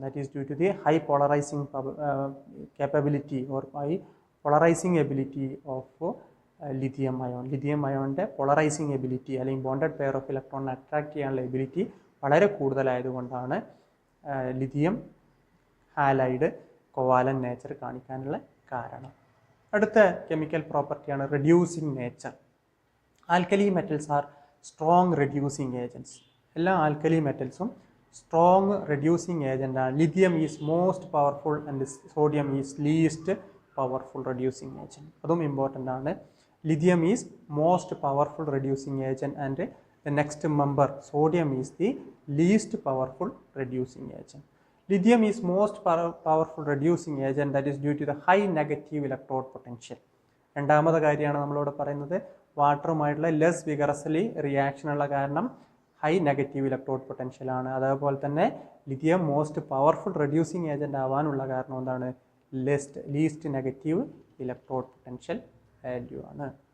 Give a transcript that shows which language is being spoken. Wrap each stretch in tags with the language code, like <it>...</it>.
<en>That is due to the high polarizing capability or high polarizing ability of lithium ion.</en> <ml>Lithium ion polarizing ability അല്ലെങ്കിൽ</ml> <en>bonded pair of electron</en> <ml>attract ചെയ്യാനുള്ള ability വളരെ കൂടുതലായതുകൊണ്ടാണ് lithium halide covalent nature കാണിക്കാനുള്ള കാരണം. അടുത്ത chemical പ്രോപ്പർട്ടിയാണ് reducing nature.</ml> <en>Alkali metals are strong reducing agents.</en> <ml>എല്ലാ alkali മെറ്റൽസും strong reducing ഏജൻ്റാണ്.</ml> <en>Lithium is most powerful and sodium is least powerful reducing agent.</en> <ml>അതും important ആണ്.</ml> <en>Lithium is most powerful reducing agent and the next member sodium is the least powerful reducing agent. Lithium is most powerful reducing agent, that is due to the high negative electrode potential.</en> <ml>രണ്ടാമത്തെ കാര്യമാണ് നമ്മളിവിടെ പറയുന്നത് വാട്ടറുമായിട്ടുള്ള less vigorously reaction ഉള്ള കാരണം high negative electrode potential ആണ്. അതേപോലെ തന്നെ lithium most powerful reducing agent ആവാനുള്ള കാരണം എന്താണ്? Least negative electrode potential value ആണ്.</ml>